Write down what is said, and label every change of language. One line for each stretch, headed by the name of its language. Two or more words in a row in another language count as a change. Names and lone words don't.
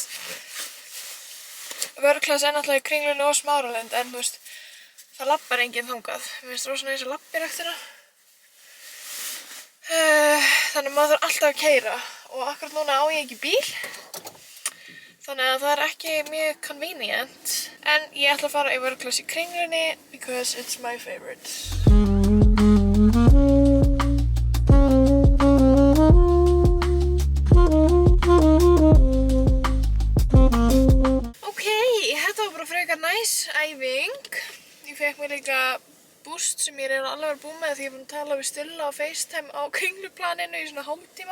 Icelandic: Vöruklassi náttúrulega í Kringlunni og Smáralind, en þú veist, það lappar enginn þangað. Mér finnst rosa næs að lappa í ræktina. Þannig maður þarf alltaf að keyra og akkurat núna á ég ekki bíl. Þannig að það er ekki mjög convenient. En ég ætla að fara í vöruklassi í Kringlunni
English: because it's my favorite.
Icelandic: Æfing. Ég fekk mér líka boost sem ég alveg verið búin með því ég er búin að tala við Stulla á FaceTime á Kringluplaninu í svona hálftíma.